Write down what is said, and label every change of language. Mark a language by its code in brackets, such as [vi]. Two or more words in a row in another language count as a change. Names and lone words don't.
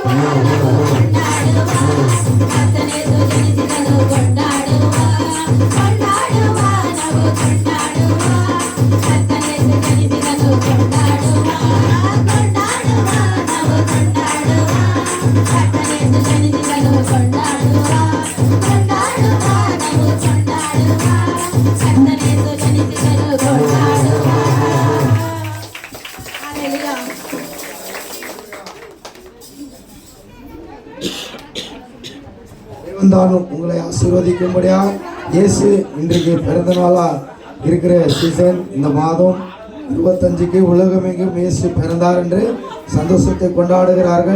[kn] ನಾವು ಕೊಂಡಾಡುವ ಕರ್ತನೇಸು ಜನಿಸಿದನು, ಕೊಂಡಾಡುವ ಕೊಂಡಾಡುವ ನಾವು ಕೊಂಡಾಡುವ ಕರ್ತನೇಸು ಜನಿಸಿದನು, ಕೊಂಡಾಡುವ ಕೊಂಡಾಡುವ ನಾವು ಕೊಂಡಾಡುವ ಕರ್ತನೇಸು ಜನಿಸಿದನು, ಕೊಂಡಾಡುವ ಕೊಂಡಾಡುವ ನಾವು ಕೊಂಡಾಡುವ ಕರ್ತನೇಸು ಜನಿಸಿದನು, ಕೊಂಡಾಡುವ. ಹಲ್ಲೆಲೂಯಾ. [ta] தேவன் தான் உங்களை ஆசீர்வதிக்கும்படியா இயேசு இன்றைக்கு பிறந்த நாளா இருக்கிற சீசன், இந்த மாதம் 25க்கு உலகமெங்கும் இயேசு பிறந்தார் என்று சந்தோஷத்தை கொண்டாடுகிறார்கள்.